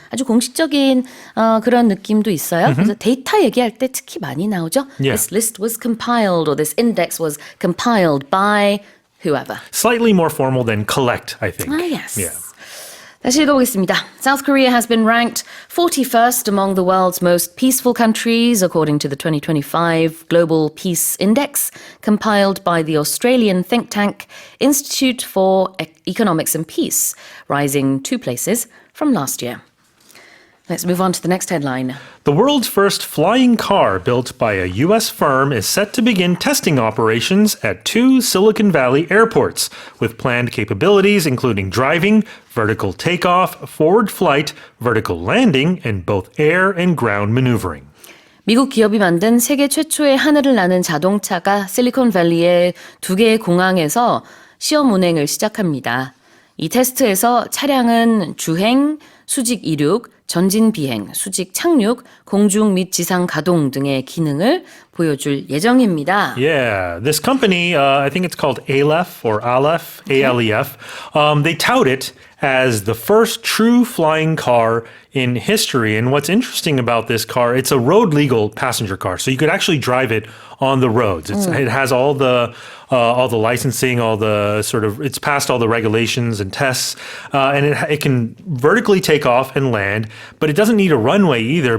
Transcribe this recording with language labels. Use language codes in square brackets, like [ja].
[ko] 아주 공식적인 그런 느낌도 있어요. 그래서 데이터 얘기할 때 특히 많이 나오죠. [en] Yeah. This list was compiled or this index was compiled by whoever. Slightly more formal than collect, I think. Ah, yes. Yeah. [ko] 다시 읽어보겠습니다. [en] South Korea has been ranked 41st among the world's most peaceful countries according to the 2025 Global Peace Index compiled by the Australian think tank Institute for Economics and Peace, rising 2 places from last year. Let's move on to the next headline. The world's first flying car built by a U.S. firm is set to begin testing operations at 2 Silicon Valley airports, with planned capabilities including driving, vertical takeoff, forward flight, vertical landing, and both air and ground maneuvering. [ko] 미국 기업이 만든 세계 최초의 하늘을 나는 자동차가 실리콘밸리의 2개의 공항에서 시험 운행을 시작합니다. 이 테스트에서 차량은 주행, 수직 이륙, 전진 비행, 수직 착륙, 공중 및 지상 가동 등의 기능을 보여줄 예정입니다. [en] Yeah, this company, I think it's called Aleph or Aleph, A-L-E-F. They tout it as the first true flying car in history. And what's interesting about this car, it's a road legal passenger car. So you could actually drive it on the roads. It has all the licensing, it's passed all the regulations and tests, and it can vertically take off and land, but it doesn't need a runway either.